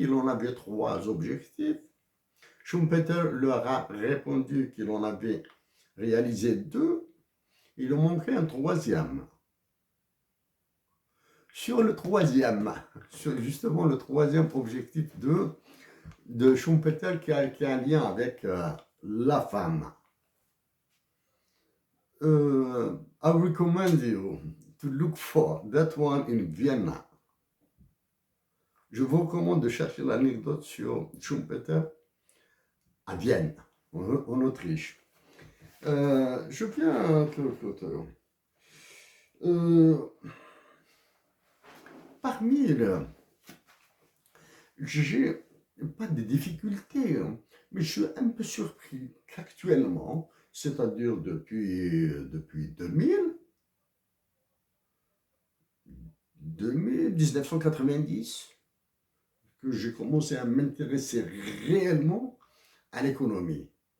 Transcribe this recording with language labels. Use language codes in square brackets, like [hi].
[fr] Il en avait 3 objectifs. Schumpeter leur a répondu qu'il en avait réalisé 2. Il en manquait un 3e. Sur le 3e, sur justement le 3e objectif de Schumpeter qui a un lien avec la femme. [en] I recommend you to look for that one in Vienna. [fr] Je vous recommande de chercher l'anecdote sur Schumpeter à Vienne, en Autriche. Je viens à l'autre côté. Parmi j'ai pas de difficultés, hein, mais je suis un peu surpris qu'actuellement, c'est-à-dire depuis 1990, que j'ai commencé à m'intéresser réellement à l'économie.